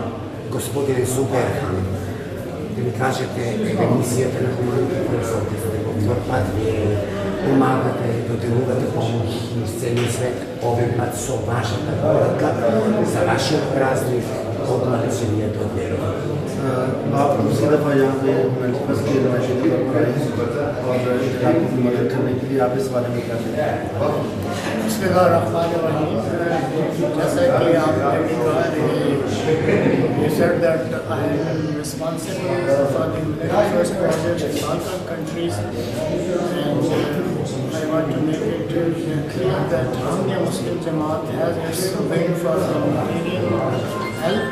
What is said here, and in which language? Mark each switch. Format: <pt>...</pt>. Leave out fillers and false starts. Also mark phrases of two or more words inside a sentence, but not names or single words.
<mk>Господине Зубер Хан, да ми кажете емисијата на Humanity First, за да го втор пат вие помагате, доделувате помош низ целиот свет, овој пат со вашата порака за вашиот празник од Македонијата од Берово.</mk> <ur>آپ دوسری دفعہ یہاں پہ हुमैनिटी फर्स्ट کی نمائش پر آئے اور علاقوں کی مدد کرنے کے لیے آپ اس بارے میں کیا کہتے ہیں? جیسا کہ آپ نے کہا</ur> <en>you said that I am responsible for the Humanity First project in Balkan countries, and I want to make it clear that Ahmadiyya Muslim Jamaat has its wing for humanitarian help.</en>